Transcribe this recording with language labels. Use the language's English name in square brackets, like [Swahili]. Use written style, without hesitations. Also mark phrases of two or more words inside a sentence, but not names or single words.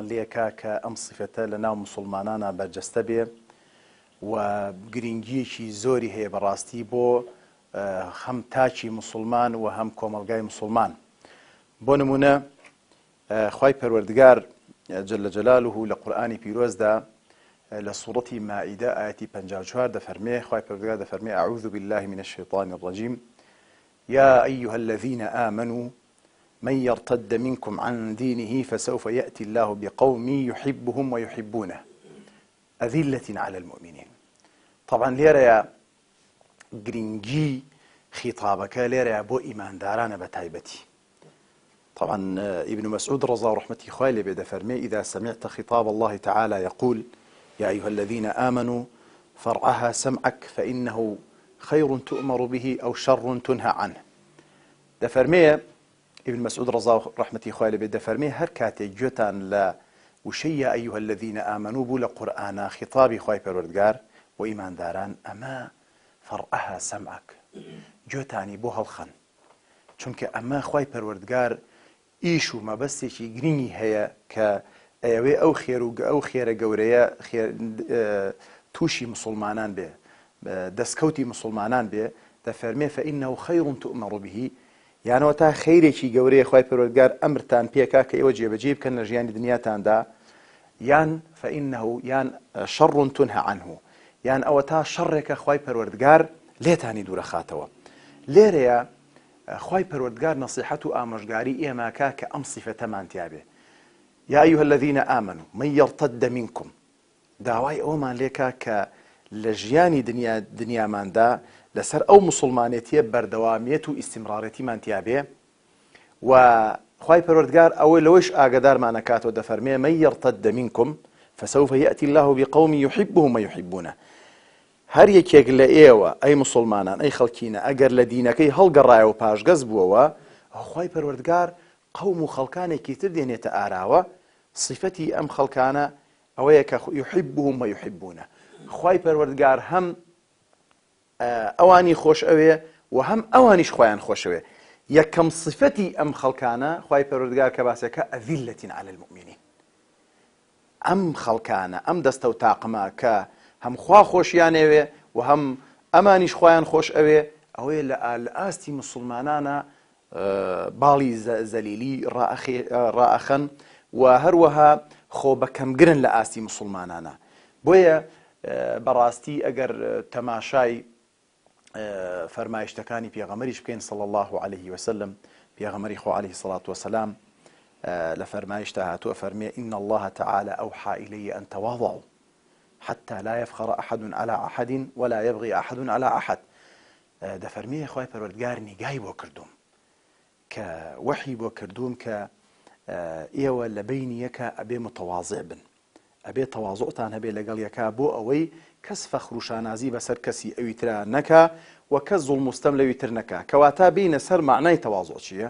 [Central Kurdish] لێکا کە ئەم صفەتە لە ناو موسڵمانانە بەرجەستە بێ و گرنگیەکی زۆری هەیە بەڕاستی بۆ هەم تاچی موسڵمان و هەم کۆمەڵگای موسڵمان بۆ نمونە خوای پەروەردگار [Arabic] جل جلاله [Central Kurdish] لە قورئانی پیرۆزدا لە سوورەتی مائیدە ئاەتی 54 دەفەرمێ خوای پەروەردگار دەفەرمێ [Arabic] أعوذ بالله من الشيطان الرجيم يا أيها الذين آمنوا من يرتد منكم عن دينه فسوف يأتي الله بقوم يحبهم ويحبونه أذلة على المؤمنين [Central Kurdish] طبعا ليرى گرنگی خطابەکە لێرە بۆ ئیماندارانە بە تایبەتی طبعا ابن مسعود [Arabic] رضا ورحمته [Central Kurdish] خوای لێ بێ دەفەرمێ [Arabic] إذا سمعت خطاب الله تعالى يقول يا أيها الذين آمنوا فرعها سمعك فإنه خير تؤمر به أو شر تنهى [Central Kurdish] عنه دەفەرمێ ابن مسعود [Arabic] رضا ورحمته [Central Kurdish] خوای لێ بێ دەفەرمێ هەر کاتێک گوێتان لە وشەی [Arabic] يا أيها الذين آمنوا [Central Kurdish] بوو لە قورئانە خطابی خوای پەروەردگار و ئیمانداران ئەمە [Arabic] فرعها سمعك [Central Kurdish] جوتانی بۆ هەڵخەن چونکە ئەمە خوای پەروەردگار ئیش و مەبەستێکی گرنگی هەیە کە ئەوێ ئەو خێرە گەورەیە تووشی مسلمانان بێ دەستکەوتی مسلمانان بێ دەفەرمێ [Arabic] فإنه خير تؤمر به [Central Kurdish] یانەوە تا خەیرێکی گەورەیە خوای پەروەردگار ئەمرتان پێکا کە ئێوە جێبەجێ بکەن لە ژیانی دنیاتاندا یان فإنه یان [Arabic] شر تنهى [Central Kurdish] عنه یان ئەوە تا شەڕێکە خوای پەروەردگار لێتانی دوورە خاتەوە لێرەیە خوای پەروەردگار نەسیحەت و ئامۆژگاری ئێماکە کە ئەم صیفەتەمان تیا بێ یا [Arabic] أيها الذين آمنوا من يرتد منكم [Central Kurdish] داوای ئەومان لێکا کە لە ژیانی دنیاماندا لەسەر ئەو موسڵمانێتیە بەردەوامیەت و ئیستیمرارەتیمان تیا بێ و خوای پەروەردگار ئەوەی لەوەش ئاگادارمان ئەکاتەوە دەفەرمێ [Arabic] من يرتد منكم فسوف يأتي الله بقوم يحبهم ويحبونه [Central Kurdish] هەر یەکێک لە ئێوە ئەی موسڵمانان ئەی خەڵکینە ئەگەر لە دینەکەی هەڵگەڕایەوە پاشگەز بووەوە خوای پەروەردگار قەوم و خەڵکانێکی تر دێنێتە ئاراوە صفەتی ئەم خەڵکانە ئەوەیە کە [Arabic] يحبهم ويحبونه [Central Kurdish] خوای پەروەردگار هەم ئەوانی خۆش ئەوێ و هەم ئەوانیش خۆیان خۆشەوێ یەکەم صفەتی ئەم خەڵکانە خوای پەروەردگار کە باسەکە [Arabic] أذلة على المؤمنين [Central Kurdish] ئەم خەڵکانە ئەم دەستە و تاقمە کە هەم خوا خۆشیانەوێ و هەم ئەمانیش خۆیان خۆش ئەوێ ئەوەیە لە ئاستی مسلمانانە باڵی زەلیلی ڕائەخەن و هەروەها خۆ بەکەمگرن لە ئاستی مسلمانانە بۆیە بەڕاستی ئەگەر تەماشای فەرمایشتەکانی پێغەمبەریش بکەین [Arabic] صلی الله عليه وسلم [Central Kurdish] پێغەمبەری خۆ [Arabic] عليه الصلاة والسلام [Central Kurdish] لە فەرمایشتا هاتووە فەرمێ [Arabic] إن الله تعالى أوحى إلي أن تواضعوا حتى لا يفخر أحد على أحد ولا يبغي أحد على أحد [Central Kurdish] دەفەرمێ خوای پەروەردگار نیگای بۆ کردوم کە وحی بۆ کردوم کە ئێوە لە بینی یەکە ئەبێ متەواضع بن ئەبێ تەواضعتان هەبێ لەگەڵ یەکا بۆ ئەوەی کەس فەخر و شانازی بەسەر کەسی ئەوی ترا نەکا و کەس زوڵم و ستەم لەوی تر نەکا کەواتە بینە سەر معنای تەواضع چییە؟